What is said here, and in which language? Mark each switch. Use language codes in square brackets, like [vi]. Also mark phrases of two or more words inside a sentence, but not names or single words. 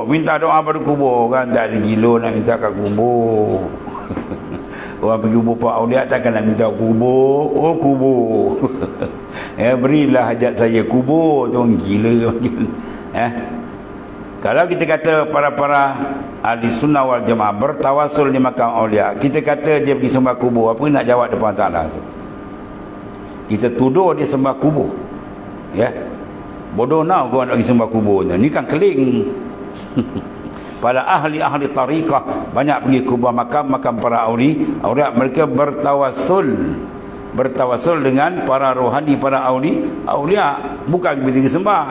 [ms] Minta doa pada kubur kan, tak ada gila nak minta kat kubur. Orang pergi kubur Pak Aulia takkan nak minta kubur. Oh kubur. Berilah hajat saya kubur. Tu orang gila. Kalau kita kata para ahli [ar] السنة والجماعة [ms] bertawasul di makam Aulia, kita kata dia pergi sembah kubur, apa nak jawab depan Ta'ala? Kita tuduh dia sembah kubur, ya. Bodoh nak kau nak pergi sembah kubur ni kan keling. Pada ahli-ahli tariqah banyak pergi kubur makam para awliya, mereka bertawasul dengan para rohani, para awliya, bukan pergi sembah.